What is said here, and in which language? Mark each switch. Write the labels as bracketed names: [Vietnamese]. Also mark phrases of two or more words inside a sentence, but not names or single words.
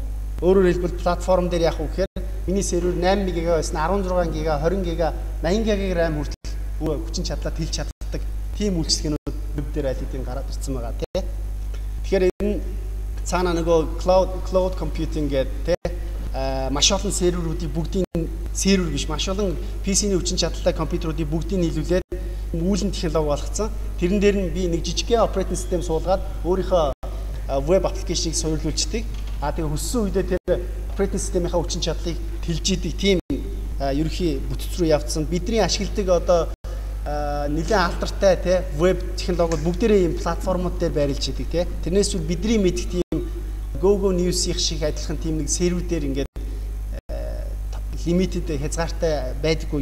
[Mongolian] Өөрөөр хэлбэл платформ дээр яах вэ гэхээр миний сервер 8 ГБ байсан 16 ГБ, 20 ГБ, 80 ГБ RAM хүртэл хүчин чадлаа тэлж чаддаг тийм үйлчлэгээнүүд веб дээр аль хэдийн гараад ирсэн байгаа тий. Тэгэхээр энэ цаана нөгөө [English] cloud computing [Mongolian] гэдэг маш олон серверүүдийг бүгдийн сервер биш маш олон PC-ний хүчин чадалтай компьютеруудыг бүгдийг нийлүүлээд үүлэн технологи болгоцсон. Тэрэн дээр нь би нэг жижигхэн [English] operating system [Mongolian] суулгаад өөрийнхөө веб аппликейшнийг суйрлуулждаг. Тэгээ хүссэн үедээ тэр [English] operating system- [Mongolian] ийнхаа хүчин чадлыг тэлж идэг тийм ерөнхий бүтц рүү явцсан. Бидний ашигладаг одоо нэлээд алдартай тий веб технологиуд бүгдээрээ ийм платформуд дээр байрлаж идэг тий. Тэрнээс үл бидний мэдих тийм Google News-ийн шиг адилхан тийм нэг сервер дээр ингээд limited хязгаартай байдаггүй.